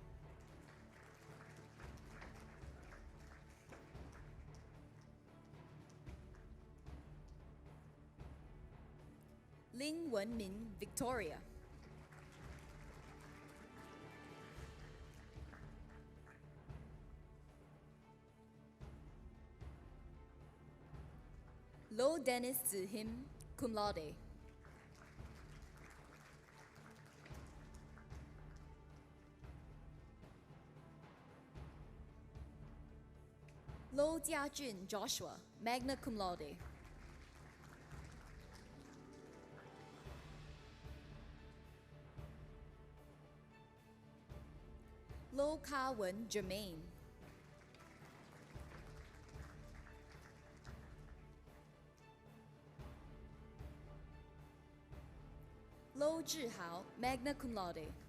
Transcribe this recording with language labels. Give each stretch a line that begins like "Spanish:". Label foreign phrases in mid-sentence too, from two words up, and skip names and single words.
Latin: Ling Wenmin Victoria, Lo Dennis Zihim, cum laude. Lo Jiajun Joshua, magna cum laude. Lo Ka Wen Jermaine, Lo Zhihao, magna cum laude.